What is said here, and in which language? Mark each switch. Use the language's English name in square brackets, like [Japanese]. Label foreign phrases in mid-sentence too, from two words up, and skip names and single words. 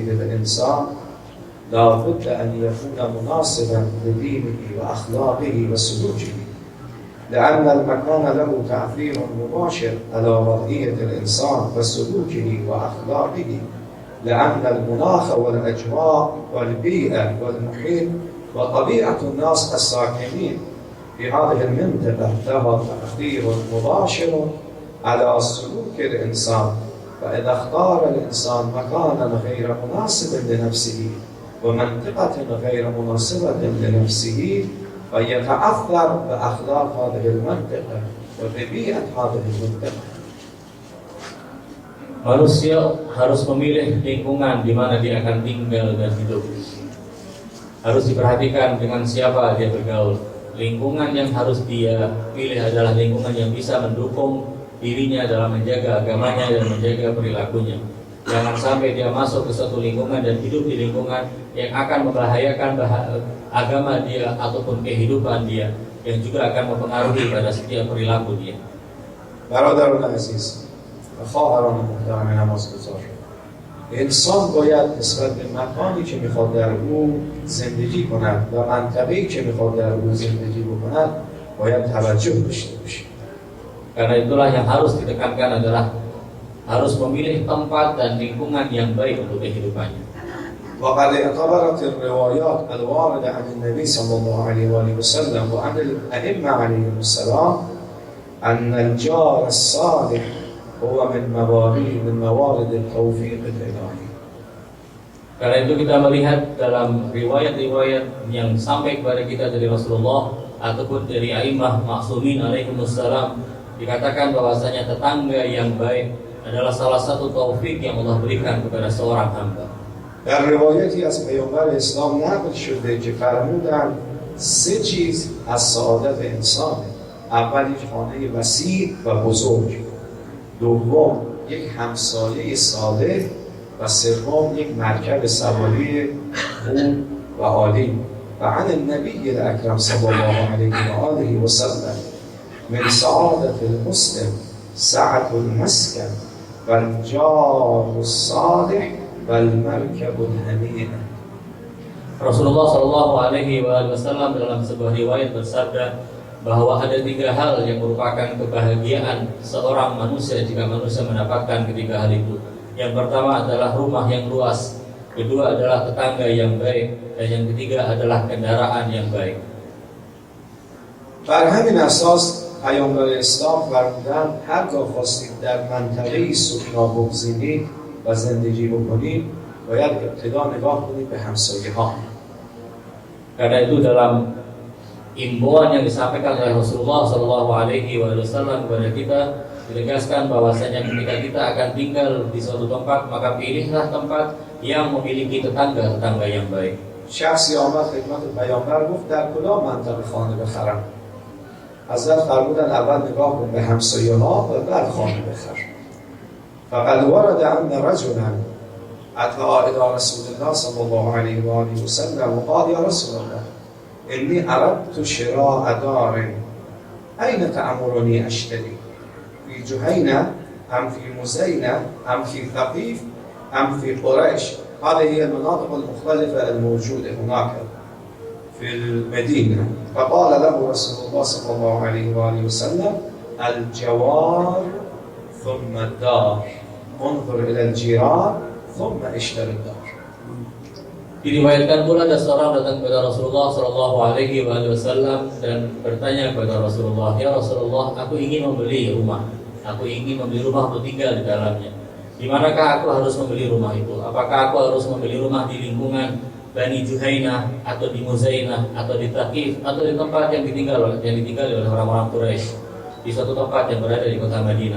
[Arabic] الإنسان لا بد أن يكون مناسبا لدينه وأخلاقه وسلوكه، لأن المكان له تأثير مباشر على وضعية الإنسان وسلوكه وأخلاقه، لأن المناخ والأجواء والبيئة والمحيط وطبيعة الناس الساكنين في هذه المنطقة لها تأثير مباشر على سلوك الإنسان. فإذا اختار الإنسان مكانا غير مناسب لنفسه ومنطقة غير مناسبة لنفسه فيتأثر بأخلاق هذه المنطقة وببيئة هذه المنطقة. [Indonesian] Manusia harus memilih lingkungan di mana dia akan tinggal dan hidup. Harus diperhatikan dengan siapa dia bergaul. Lingkungan yang harus dia pilih adalah lingkungan yang bisa mendukung dirinya dalam menjaga agamanya dan menjaga perilakunya. Jangan sampai dia masuk ke suatu lingkungan dan hidup di lingkungan yang akan membahayakan agama dia ataupun kehidupan dia, yang juga akan mempengaruhi pada setiap perilaku dia. [Persian] برادران عزیز و خواهران محترم نمازگزار، انسان باید نسبت به مکانی که میخواد در او زندگی کند و منطقه‌ای که میخواد در او زندگی بکند باید توجه داشته باشه. [Indonesian] Karena itulah yang harus ditekankan adalah harus memilih tempat dan lingkungan yang baik untuk kehidupannya. [Arabic] وقد اعتبرت الروايات الواردة عن النبي صلى الله عليه وآله وسلم وعن الأئمة عليهم السلام أن الجار الصالح هو من موارد التوفيق الإلهي. [Indonesian] Karena itu kita melihat dalam riwayat-riwayat yang sampai kepada kita dari Rasulullah ataupun dari [Arabic] الأئمة المعصومين عليهم السلام, [Indonesian] dikatakan bahwasanya tetangga yang baik adalah salah satu taufik yang Allah berikan kepada seorang hamba. [Persian] در روایتی از پیامبر اسلام نقل شده که فرمودند سه چیز از سعادت انسانه. اول یک خانه وسیع و بزرگ، دوم یک همسایه صالح و سوم یک مرکب سواری خوب و عالی. [Arabic] و عن النبی الاکرم صلی الله علیه و آله و سلم من سعادة المسلم سعة المسكن والجار الصالح والمركب الهنيء. [Indonesian] Rasulullah [Arabic] صلى الله عليه وسلم [Indonesian] dalam sebuah riwayat bersabda bahwa ada 3 hal yang merupakan kebahagiaan seorang manusia jika manusia mendapatkan ketiga hal itu. Yang pertama adalah rumah yang luas, kedua adalah tetangga yang baik, dan yang ketiga adalah kendaraan yang baik. [Persian] بر همین اساس پیامبر اسلام فرمودند هرگاه خواستید در منطقه‌ای سکنا بگزینید و زندگی بکنید باید ابتدا نگاه کنید به همسایه‌ها. [Indonesian] Karena itu dalam imbauan yang disampaikan oleh Rasulullah [Arabic] صلى الله عليه وسلم [Indonesian] kepada kita ditegaskan bahwasanya ketika kita akan tinggal di suatu tempat maka pilihlah tempat yang memiliki tetangga yang baik. [Persian] شخصی آمد خدمت پیامبر گفت در کدام منطقه خانه بخرم؟ حضرت فرمودند اول نگاه کن به همسایه‌ها و بعد خانه بخر. [Arabic] فقد ورد ان رجلا اتى الى رسول الله صلى الله عليه واله وسلم وقال يا رسول الله اني اردت شراء دار اين تأمرني اشتري؟ في جهينة ام في مزينة ام في ثقيف ام في قريش؟ هذه هي المناطق المختلفة الموجودة هناك في المدينة. فقال له رسول الله صلى الله عليه وآله وسلم الجوار ثم الدار انظر إلى الجيران ثم اشتري الدار. [Indonesian] Diriwayatkan pula ada seorang datang kepada Rasulullah [Arabic] صلى الله عليه وسلم [Indonesian] dan bertanya kepada Rasulullah, [Arabic] يا رسول الله, [Indonesian] aku ingin membeli rumah, untuk tinggal di dalamnya. Di manakah aku harus membeli rumah itu? Apakah aku harus membeli rumah di lingkungan Bani Juhainah atau di Muzainah atau di Thaqif atau di tempat yang ditinggali oleh orang-orang Quraisy di suatu tempat yang berada di kota Madinah?